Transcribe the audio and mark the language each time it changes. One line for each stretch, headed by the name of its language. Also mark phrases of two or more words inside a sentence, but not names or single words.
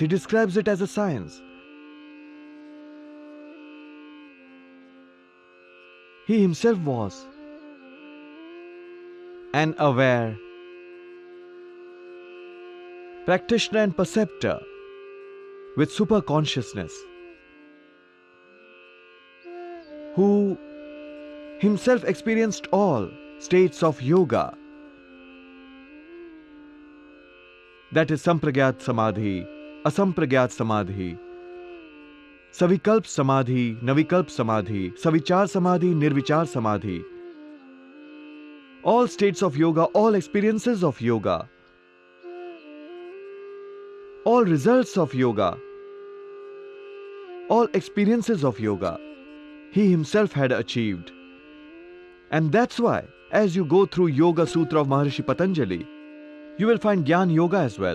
English: He describes it as a science. He himself was an aware practitioner and perceptor with super consciousness, who himself experienced all states of yoga. That is
Sanskrit: Sampragyat Samadhi, Asampragyat Samadhi, Savikalp Samadhi, Navikalp Samadhi, Savichar Samadhi, Nirvichar Samadhi.
English: All states of yoga, all experiences of yoga, all results of yoga, all experiences of yoga, he himself had achieved. And that's why, as you go through Yoga Sutra of Maharishi Patanjali, you will find Jnana Yoga as well.